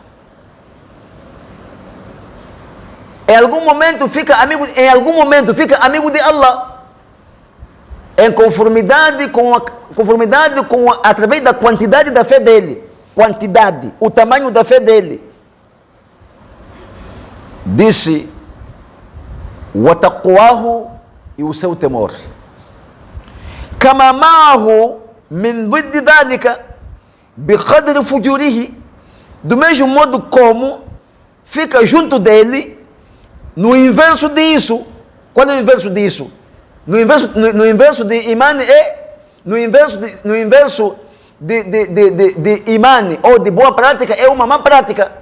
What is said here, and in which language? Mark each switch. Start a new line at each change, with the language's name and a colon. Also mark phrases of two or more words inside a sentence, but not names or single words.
Portuguese: Em algum momento fica amigo de Allah, em conformidade com através da quantidade da fé dele, quantidade, o tamanho da fé dele. Disse, وَتَقْوَاهُ, e o seu temor.
Arabic: كَمَا مَعَهُ مِنْ ضِدِّ ذَلِكَ بِقَدْرِ فُجُورِهِ.
Portuguese: Do mesmo modo como fica junto dele no inverso disso. Qual é o inverso disso? No inverso de iman é, no inverso de iman ou de boa prática é uma má prática.